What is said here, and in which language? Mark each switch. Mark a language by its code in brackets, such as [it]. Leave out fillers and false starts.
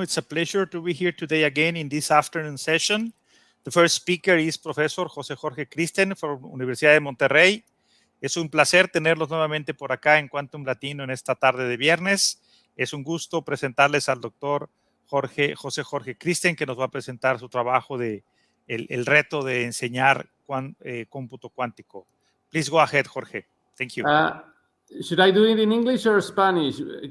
[en] It's a pleasure to be here today again in this afternoon session. The first speaker is Professor José Jorge Christen from Universidad de Monterrey. [es] Es un placer tenerlos nuevamente por acá en Quantum Latino en esta tarde de viernes. Es un gusto presentarles al doctor José Jorge Christen, que nos va a presentar su trabajo de el reto de enseñar cómputo cuántico. [en] Please go ahead, Jorge. Thank you. Should I do it in English or Spanish?